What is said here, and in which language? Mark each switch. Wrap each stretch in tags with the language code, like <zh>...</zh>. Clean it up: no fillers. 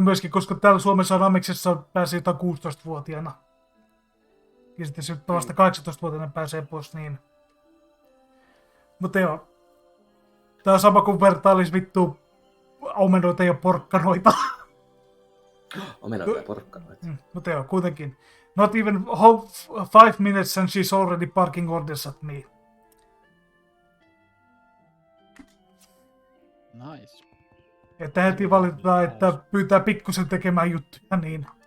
<fi>koska täällä Suomessa on Amiksessa pääsee jotain 16-vuotiaana. Ja sitten se vasta 18-vuotiaana pääsee pois niin. Mutta joo. Tää on sama kuin vertailis vittu omenoita ja porkkanoita. Omenoita ja porkkanoita. Mutta joo, kuitenkin.</fi> <en>Not even 5 minutes and she's already parking orders at me. Nice.</en> <fi>Että heti valitetaan, että pyytää pikkusen tekemään juttuja, niin...</fi>